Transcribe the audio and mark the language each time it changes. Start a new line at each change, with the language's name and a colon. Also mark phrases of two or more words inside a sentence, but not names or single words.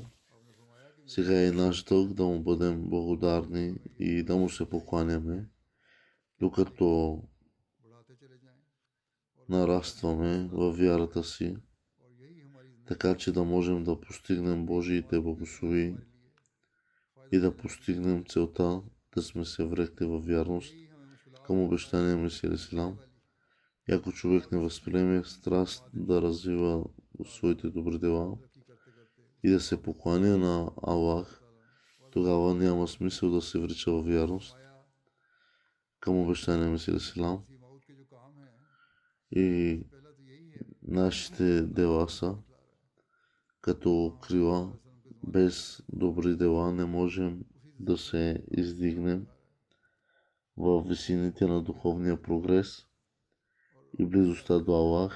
Bulgarian: Сега е наш дълг да му бъдем благодарни и да му се покланяме, докато нарастваме във вярата си, така че да можем да постигнем Божиите благослови и да постигнем целта да сме се врекли във вярност към обещания Месия
Arabic: عليه السلام.
Bulgarian: И ако човек не възприеме страст да развива своите добри дела и да се покланя на Аллах, тогава няма смисъл да се врича във вярност към обещания Месия
Arabic: عليه السلام.
Bulgarian: И нашите дела са като крила. Без добри дела не можем да се издигнем в висините на духовния прогрес и близостта до Аллах.